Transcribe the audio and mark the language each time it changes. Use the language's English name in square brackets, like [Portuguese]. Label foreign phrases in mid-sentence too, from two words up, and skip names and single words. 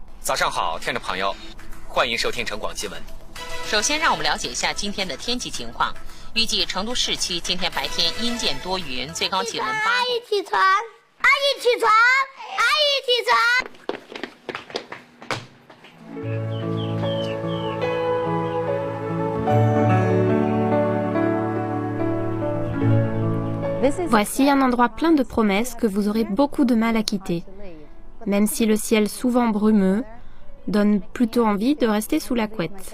[Chinese] 早上好，听众朋友，欢迎收听城广新闻。首先，让我们了解一下今天的天气情况。预计成都市区今天白天阴间多云，最高气温8度。阿姨起床，阿姨起床，阿姨起床。 [French] Voici un endroit plein de promesses que vous aurez beaucoup de mal à quitter. Même si le ciel souvent brumeux donne plutôt envie de rester sous la couette.